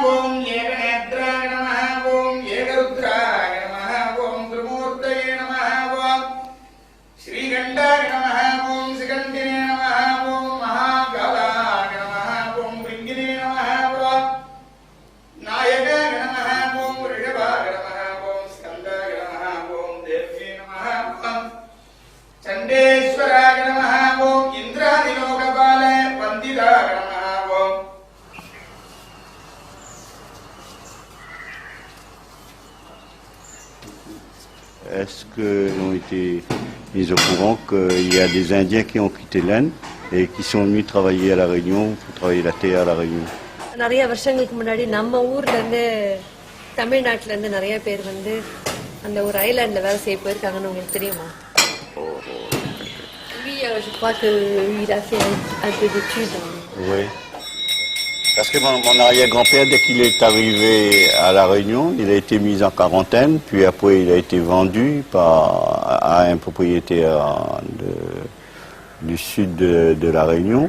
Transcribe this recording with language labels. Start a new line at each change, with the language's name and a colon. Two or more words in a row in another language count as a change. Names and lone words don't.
Sanskrit: ॐ एकनेत्राय नमः ॐ एकरुद्राय नमः ॐ त्रिमूर्तये नमः ॐ श्रीकण्ठाय नमः ॐ शिखण्डिने नमः ॐ महाकालाय नमः ॐ भृङ्गिणे नमः ॐ नायकाय नमः ॐ ऋषभाय नमः ॐ स्कन्दाय नमः ॐ देव्यै नमः ॐ चण्डेश्वराय नमः ॐ इन्द्रादिलोकपाल वन्दिताय नमः ॐ.
French: Est-ce qu'ils ont été mis au courant qu'il y a des Indiens qui ont quitté l'Inde et qui sont venus travailler à La Réunion, pour travailler la terre à La Réunion?
Tamil: நிறைய வருஷங்களுக்கு முன்னாடி நம்ம ஊர்ல இருந்து தமிழ்நாட்டுல இருந்து நிறைய பேர் வந்து அந்த ஒரு ஐலாண்ட்ல வேலை செய்ய போயிருக்காங்கன்னு உங்களுக்கு தெரியுமா?
French: Oui, je crois qu'il a fait un peu d'études. Oui. Parce que mon arrière-grand-père, dès qu'il est arrivé à La Réunion, il a été mis en quarantaine, puis après il a été vendu à un propriétaire du sud de La Réunion.